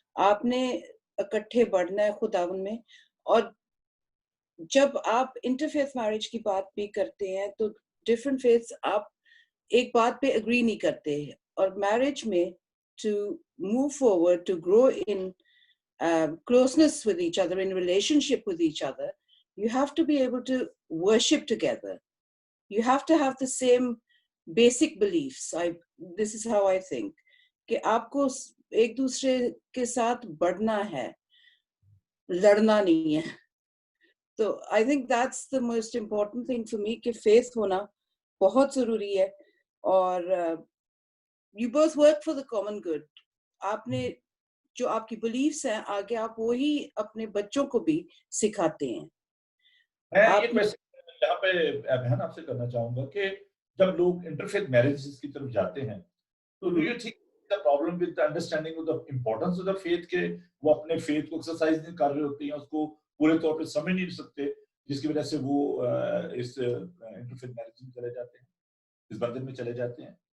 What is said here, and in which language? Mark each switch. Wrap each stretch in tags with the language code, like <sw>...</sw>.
<ur>آپ نے اکٹھے بڑھنا ہے خداوند میں,</ur> <en>اور جب آپ انٹرفیتھ میرج کی بات بھی کرتے ہیں تو ڈفرنٹ فیتھس آپ ایک بات پہ اگری نہیں کرتے, اور میرج میں to move forward, to grow in closeness with each other, in relationship with each other, you have to be able to worship together. You have to have the same basic beliefs. This is how I think.</en> <ur>کہ آپ کو ایک دوسرے کے ساتھ بڑھنا ہے, لڑنا نہیں ہے.</ur> <en>تو I think that's the most important thing for me,</en> <ur>کہ faith ہونا بہت ضروری ہے.</ur> <en>اور you both work for the common good.</en> <ur>آپ نے جو آپ کی بلیفس ہیں آگے آپ وہی اپنے بچوں کو بھی سکھاتے ہیں. میں یہ کویسچن یہاں پہ بہن آپ سے کرنا چاہوں گا کہ جب لوگ انٹرفیتھ میرجز کی طرف جاتے ہیں تو</ur> <en>do you think the problem with the understanding of the importance of the faith</en> <ur>کہ وہ اپنے فیتھ کو ایکسرسائز نہیں کر رہے ہوتے ہیں, اس کو پورے طور پہ سمجھ نہیں سکتے, جس کی وجہ سے وہ اس انٹرفیتھ میرج میں چلے جاتے ہیں, اس بندھن میں چلے جاتے ہیں.</ur>